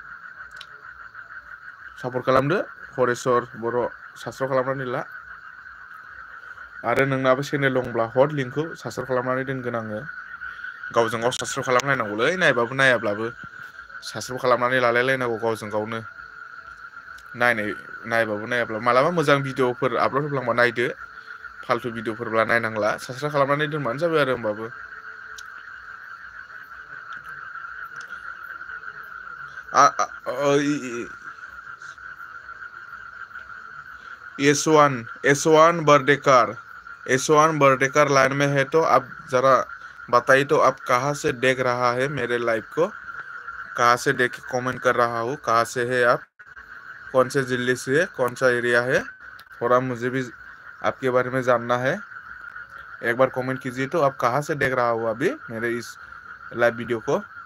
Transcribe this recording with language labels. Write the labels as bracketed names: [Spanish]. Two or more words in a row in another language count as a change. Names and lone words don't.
[Bodo] सापर्ट खालामदो हरेस्वर बर' साबसक्राइब खालामनानै ला आरो नोंनाबो चेनेल दंब्ला हर लिंकखौ साबसक्राइब खालामनानै दोनगोन आङो गावजों गाव साबसक्राइब खालामलायनांगौलै नायबाबो नायाब्लाबो साबसक्राइब खालामनानै लालायलायनांगौ गावजों गावनो नायबाबो नायाब्ला मालाबा मोजां भिडिअफोर आपल'ड होफ्लांबा नायदो फालथु भिडिअफोरब्ला नायनांला साबसक्राइब खालामनानै दोनबानो जाबाय आरो होमबाबो [Hindi] एसवान बर्डेकर लाइन में है तो आप जरा बताइए तो आप कहाँ से देख रहा है मेरे लाइव को कहाँ से देख के कमेंट कर रहा हूँ कहाँ से है आप कौन से जिले से है कौन सा एरिया है थोड़ा मुझे भी आपके बारे में जानना है एक बार कमेंट कीजिए तो आप कहाँ से देख रहा हो अभी मेरे इस लाइव वीडियो को